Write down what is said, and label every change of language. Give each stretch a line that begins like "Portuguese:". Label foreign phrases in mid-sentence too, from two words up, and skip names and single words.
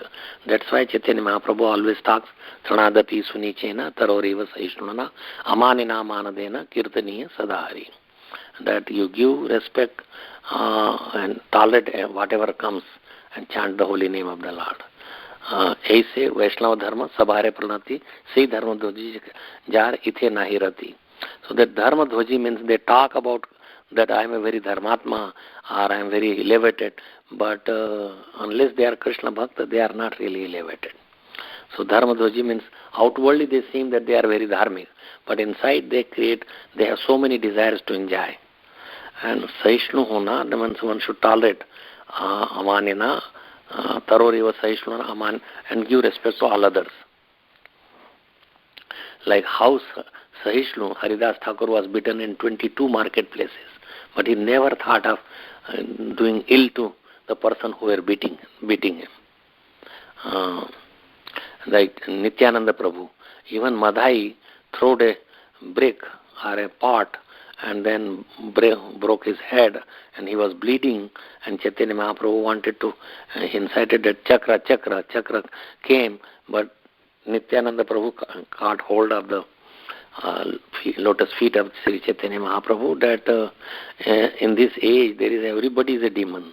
English: That's why Chaitanya Mahaprabhu always talks,
Sanskrit: तृणादपि सुनीचेन तरोरिव सहिष्णुना अमानिना मानदेन कीर्तनीयः सदाहरिः.
English: That you give respect and tolerate whatever comes and chant the holy name of the Lord.
Bangla: এসে বৈষ্ণব ধর্ম সভারে প্রণতি সে ধর্ম ধ্বজী যার ইথে নাহি রতি.
English: So that
Sanskrit: धर्म ध्वजी
English: means they talk about that I am a very dharmatma or I am very elevated, but unless they are Krishna Bhakta, they are not really elevated. So
Sanskrit: धर्म ध्वजी
English: means outwardly they seem that they are very dharmic, but inside they have so many desires to enjoy. And
Hindi: सहिष्णु होना
English: means one should tolerate amanina,
Sanskrit: तरोरिव सहिष्णुना अमान,
English: and give respect to all others. Like how Saishnu, Haridas Thakur was beaten in 22 marketplaces, but he never thought of doing ill to the person who were beating him. Like Nityananda Prabhu, even Madhai threw a brick or a pot and then broke his head and he was bleeding, and Chaitanya Mahaprabhu wanted to, he incited that chakra came, but Nityananda Prabhu caught hold of the lotus feet of Sri Chaitanya Mahaprabhu that in this age everybody is a demon.